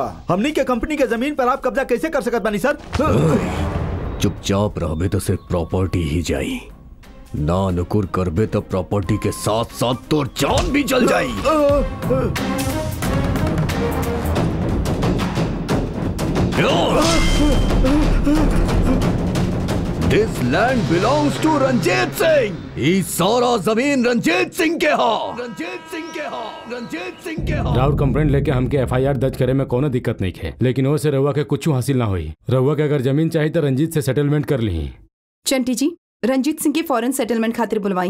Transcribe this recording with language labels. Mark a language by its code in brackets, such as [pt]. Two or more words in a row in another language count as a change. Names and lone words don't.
[bho] हमनी के कंपनी के जमीन पर आप कब्जा कैसे कर सकत बानी सर? चुपचाप रहबे तो सिर्फ प्रॉपर्टी ही जाई, ना नुकुर करबे तो प्रॉपर्टी के साथ साथ तोर जान भी चल जाई। [en] This land belongs to रंजीत सिंह। [bho] ई सारा जमीन रंजीत सिंह के हा। रंजीत सिंह के हा। रंजीत सिंह के हा। राउर कंप्लेंट लेके हमके FIR दर्ज करे में कोनो दिक्कत नहीं है, लेकिन वो से रहुआ के कुछ हासिल ना हुई। रहुआ के अगर जमीन चाहिए तो रंजीत से सेटलमेंट कर ली। चंटी जी, रंजीत सिंह के [en] foreign settlement [bho] खातिर बुलवाई।